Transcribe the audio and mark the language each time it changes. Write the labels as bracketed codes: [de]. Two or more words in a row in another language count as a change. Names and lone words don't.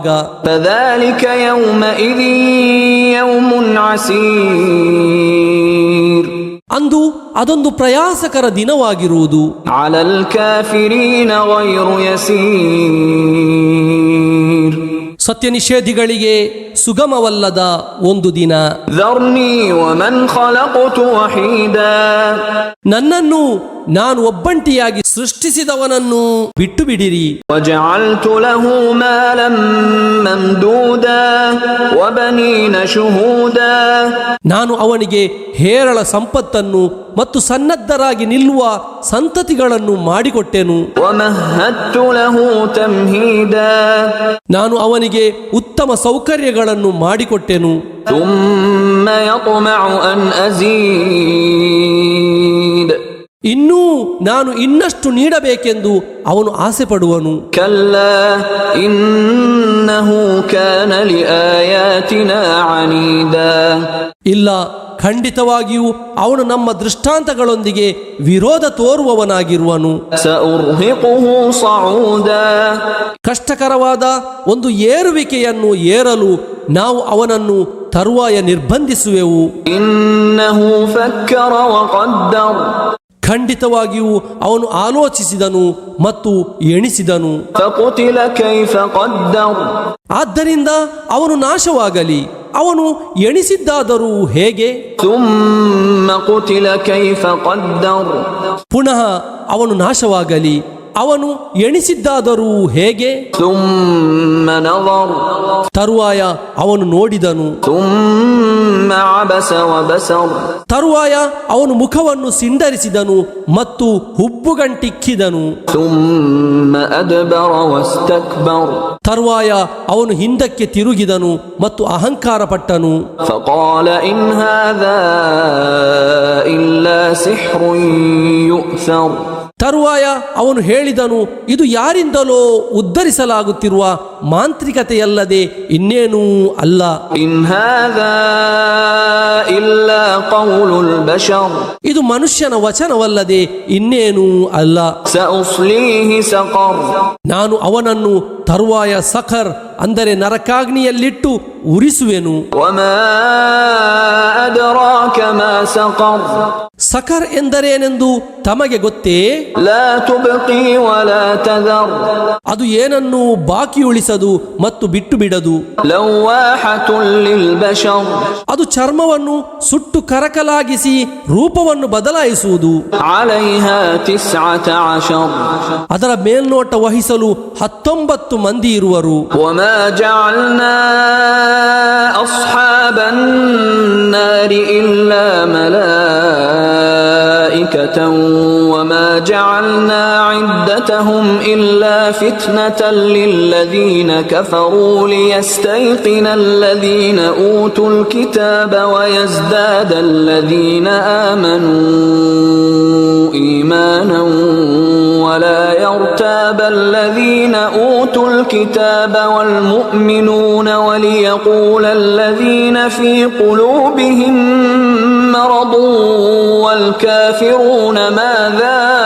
[ar] فذلك يومئذ يوم عسير, [kn] ಅಂದು ಅದೊಂದು ಪ್ರಯಾಸಕರ ದಿನವಾಗಿರುವುದು. [ar] على الكافرين غير يسير, [kn] ಸತ್ಯ ನಿಷೇಧಿಗಳಿಗೆ ಸುಗಮವಲ್ಲದ ಒಂದು ದಿನ. [ar] ذرني ومن خلقت وحيدا, [kn] ನನ್ನನ್ನು ನಾನು ಒಬ್ಬಂಟಿಯಾಗಿ ಸೃಷ್ಟಿಸಿದವನನ್ನು ಬಿಟ್ಟು ಬಿಡಿರಿ. [ar] وجعلت له مالا ممدودا وبنين شهودا, [kn] ನಾನು ಅವನಿಗೆ ಹೇರಳ ಸಂಪತ್ತನ್ನು ಮತ್ತು ಸನ್ನದ್ಧರಾಗಿ ನಿಲ್ಲುವ ಸಂತತಿಗಳನ್ನು ಮಾಡಿಕೊಟ್ಟೆನು. [ar] ومهدت له تمهيدا, [kn] ನಾನು ಅವನಿಗೆ ಉತ್ತಮ ಸೌಕರ್ಯಗಳನ್ನು ಮಾಡಿಕೊಟ್ಟೆನು. [ar] ثم يطمع أن أزيد, [kn] ಇನ್ನೂ ನಾನು ಇನ್ನಷ್ಟು ನೀಡಬೇಕೆಂದು ಅವನು ಆಸೆ ಪಡುವನು. [ar] كلا إنه كان لآياتنا عنيدا, [kn] ಇಲ್ಲ, ಖಂಡಿತವಾಗಿಯೂ ಅವನು ನಮ್ಮ ದೃಷ್ಟಾಂತಗಳೊಂದಿಗೆ ವಿರೋಧ ತೋರುವವನಾಗಿರುವನು. [ar] سأرهقه صعودا, [kn] ಕಷ್ಟಕರವಾದ ಒಂದು ಏರುವಿಕೆಯನ್ನು ಏರಲು ನಾವು ಅವನನ್ನು ತರುವಾಯ ನಿರ್ಬಂಧಿಸುವೆವು. [ar] إنه فكر وقدر, [kn] ಖಂಡಿತವಾಗಿಯೂ ಅವನು ಆಲೋಚಿಸಿದನು ಮತ್ತು ಎಣಿಸಿದನು. [ar] فقتل كيف قدر, [kn] ಆದ್ದರಿಂದ ಅವನು ನಾಶವಾಗಲಿ, ಅವನು ಎಣಿಸಿದ್ದಾದರೂ ಹೇಗೆ. [ar] ثم قتل كيف قدر, [kn] ಪುನಃ ಅವನು ನಾಶವಾಗಲಿ, ಅವನು ಎಣಿಸಿದ್ದಾದರೂ ಹೇಗೆ. [ar] ثم نظر, [kn] ತರುವಾಯ ಅವನು ನೋಡಿದನು. [ar] ثم عبس وبسر, [kn] ತರುವಾಯ ಅವನು ಮುಖವನ್ನು ಸಿಂಡರಿಸಿದನು ಮತ್ತು ಹುಬ್ಬುಗಂಟಿಕ್ಕಿದನು. [ar] ثم أدبر واستكبر, [kn] ತರುವಾಯ ಅವನು ಹಿಂದಕ್ಕೆ ತಿರುಗಿದನು ಮತ್ತು ಅಹಂಕಾರ ಪಟ್ಟನು. [ar] فقال إن هذا إلا سحر يؤثر, [kn] ತರುವಾಯ ಅವನು ಹೇಳಿದನು, ಇದು ಯಾರಿಂದಲೋ ಉದ್ಧರಿಸಲಾಗುತ್ತಿರುವ ಮಾಂತ್ರಿಕತೆಯಲ್ಲದೆ ಇನ್ನೇನೂ ಅಲ್ಲ. [ar] إن هذا إلا قول البشر, [kn] ಇದು ಮನುಷ್ಯನ ವಚನವಲ್ಲದೆ ಇನ್ನೇನೂ ಅಲ್ಲ. [ar] سأصليه سقر, [kn] ನಾನು ಅವನನ್ನು ತರುವಾಯ ಸಖರ್ ಅಂದರೆ ನರಕಾಗ್ನಿಯಲ್ಲಿಟ್ಟು ಉರಿಸುವೆನು. [ar] وما أدراك ما سقر, [kn] ಸಖರ್ ಎಂದರೇನೆಂದು ತಮಗೆ ಗೊತ್ತೇ? [ar] لا تبقي ولا تذر, [kn] ಅದು ಏನನ್ನೂ ಬಾಕಿ ಉಳಿಸದು ಮತ್ತು ಬಿಟ್ಟು ಬಿಡದು. [ar] لواحة للبشر, [kn] ಅದು ಚರ್ಮವನ್ನು ಸುಟ್ಟು ಕರಕಲಾಗಿಸಿ ರೂಪವನ್ನು ಬದಲಾಯಿಸುವುದು. [ar] عليها 19, [kn] ಅದರ ಮೇಲ್ನೋಟ ವಹಿಸಲು 19 ಮಂದಿ ಇರುವರು. [ar] وما جعلنا أصحاب النار إلا ملائكة وما جعلنا عدتهم إلا فتنة للذين كفروا ليستيقن الذين أوتوا الكتاب ويزداد الذين آمنوا إيمانا ولا يرتاب الذين أوتوا الكتاب والمؤمنون وليقول الذين في قلوبهم مرض والكافرون ماذا